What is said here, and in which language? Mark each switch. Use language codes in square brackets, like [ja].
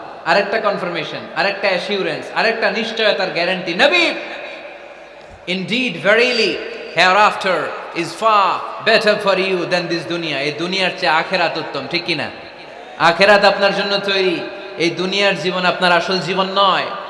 [bn] আরেকটা কনফার্মেশন, আরেকটা অ্যাসিউরেন্স, আরেকটা নিশ্চয়তার গ্যারান্টি। [en] নবী, indeed verily hereafter is far better for you than this দুনিয়া। [bn] এই দুনিয়ার চেয়ে আখেরাত উত্তম, ঠিক কি না? আখেরাত আপনার জন্য তৈরি, এই দুনিয়ার জীবন আপনার আসল জীবন নয়।